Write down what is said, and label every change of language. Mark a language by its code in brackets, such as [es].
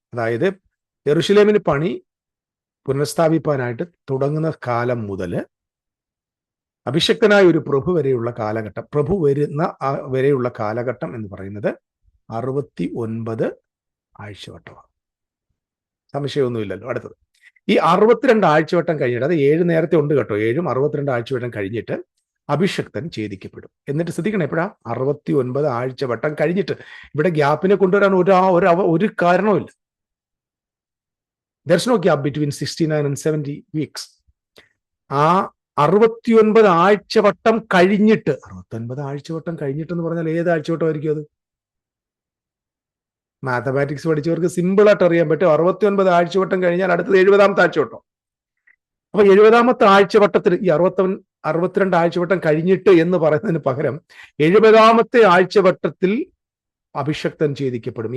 [ml] അതായത് യെരൂശലേമിന് പണി പുനഃസ്ഥാപിപ്പാനായിട്ട് തുടങ്ങുന്ന കാലം മുതൽ അഭിഷക്തനായ ഒരു പ്രഭു വരെയുള്ള കാലഘട്ടം, പ്രഭു വരുന്ന വരെയുള്ള കാലഘട്ടം എന്ന് പറയുന്നത് 69 ആഴ്ചവട്ടമാണ്. സംശയമൊന്നുമില്ലല്ലോ. അടുത്തത് ഈ 62 ആഴ്ചവട്ടം കഴിഞ്ഞിട്ട്, അത് 7 നേരത്തെ ഉണ്ട് കേട്ടോ, 7ഉം 62 ആഴ്ചവട്ടം കഴിഞ്ഞിട്ട് അഭിഷക്തൻ ഛേദിക്കപ്പെടും. എന്നിട്ട് ശ്രദ്ധിക്കണം, എപ്പോഴാ? 69 ആഴ്ചവട്ടം കഴിഞ്ഞിട്ട്. ഇവിടെ ഗ്യാപ്പിനെ കൊണ്ടുവരാൻ ഒരു കാരണവുമില്ല. [en] There's no gap between 69 and 70 weeks. [ml] ആ 69 ആഴ്ചവട്ടം കഴിഞ്ഞിട്ട്, 69 ആഴ്ചവട്ടം കഴിഞ്ഞിട്ടെന്ന് പറഞ്ഞാൽ ഏത് ആഴ്ചവട്ടമായിരിക്കും അത്? മാത്തമാറ്റിക്സ് പഠിച്ചവർക്ക് സിമ്പിളായിട്ട് അറിയാൻ പറ്റും. 69 ആഴ്ചവട്ടം കഴിഞ്ഞാൽ അടുത്തത് 70ാമത്തെ ആഴ്ചവട്ടം. അപ്പൊ 70ാമത്തെ ആഴ്ചവട്ടത്തിൽ ഈ 62 ആഴ്ചവട്ടം കഴിഞ്ഞിട്ട് എന്ന് പറയുന്നതിന് പകരം 70ാമത്തെ ആഴ്ചവട്ടത്തിൽ അഭിഷക്തൻ ഛേദിക്കപ്പെടും.